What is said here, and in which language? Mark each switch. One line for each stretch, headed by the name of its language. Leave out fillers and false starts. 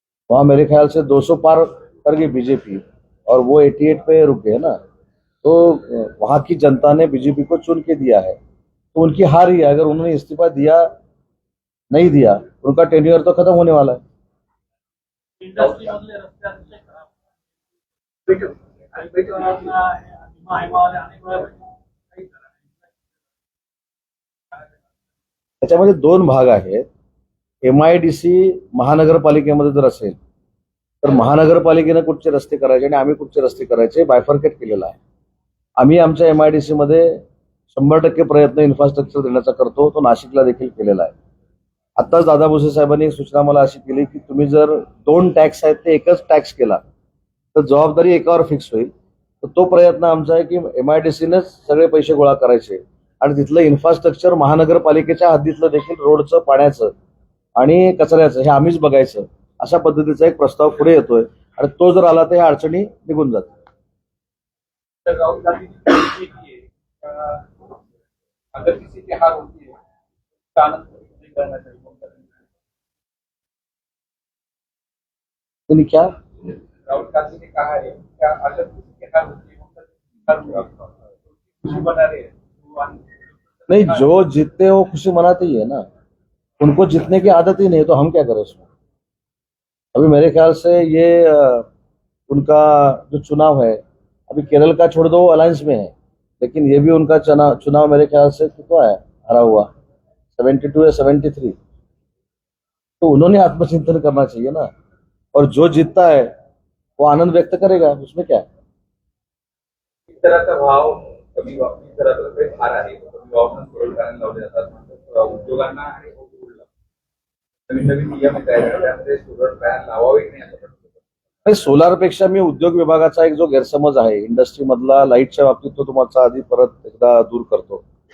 Hindi: वहां मेरे ख्याल से 200 पार कर गई बीजेपी और वो 88 पे रुक गए ना. तो वहां की जनता ने बीजेपी को चुन के दिया है, तो उनकी हार ही है. अगर उन्होंने इस्तीफा दिया नहीं दिया, उनका टेन्योर तो खत्म होने वाला है.
Marathi: इंडस्ट्री मधले रस्ते अतिशय खराब आणि त्याच्यामध्ये 2 भाग आहेत. MIDC महानगरपालिकेमध्ये जर असेल तर महानगरपालिकेने कुठचे रस्ते करायचे आणि आम्ही कुठचे रस्ते करायचे बायफर्केट केलेला आहे. आम्ही आमच्या MIDC मध्ये 100% प्रयत्न इन्फ्रास्ट्रक्चर देण्याचा करतो. तो नाशिकला देखील केलेला आहे. आताच दादा भुसे साहेबांनी एक सूचना मला अशी केली की तुम्ही जर 2 टॅक्स आहेत ते एकच टॅक्स केला तर जबाबदारी एकावर फिक्स होईल. तर तो प्रयत्न आमचा आहे की MIDCनेच सगळे पैसे गोळा करायचे आणि तिथलं इन्फ्रास्ट्रक्चर महानगरपालिकेच्या हद्दीतलं देखील रोडचं, पाण्याचं आणि कचऱ्याचं हे आम्हीच बघायचं, अशा पद्धतीचा एक प्रस्ताव पुढे येतोय आणि तो जर आला तर ह्या अडचणी निघून जातील. तर राहुल गांधींची जी नीती आहे,
Hindi: अगर किसी की हार होती है उसका आनंद नहीं करना चाहिए.
Marathi: तुम्ही
Hindi: क्या राहुल गांधी ने कहा है क्या अगर किसी की हार होती है उनका हार होगी तो खुशी मना रहे हैं. नहीं, जो जीतते हो खुशी मनाते ही है ना. उनको जीतने की आदत ही नहीं, तो हम क्या करें उसमें. अभी मेरे ख्याल से ये उनका जो चुनाव है, अभी केरल का छोड़ दो, वो अलायंस में है, लेकिन ये भी उनका चुनाव मेरे ख्याल से कितना है हरा हुआ, 72 या 73. तो उन्होंने आत्मचिंतन करना चाहिए ना. और जो जीतता है वो आनंद व्यक्त करेगा, उसमें क्या है. इस तरह का भाव कमी इस तरह का
Marathi: काही भार आहे कमी वापरून सोडून करायला लावले जातात उद्योगांना आणि उद्योगाला नवीन नवीन नियम येत आहेत त्यामध्ये सोलर पॅनल लावावे की नाही असं प्रश्न. सोलार पेक्षा मी उद्योग विभागाचा एक जो गैरसमज आहे इंडस्ट्री मधला लाईटच्या बाबतीत, तो तुम्हाला आधी परत एकदा दूर करतो.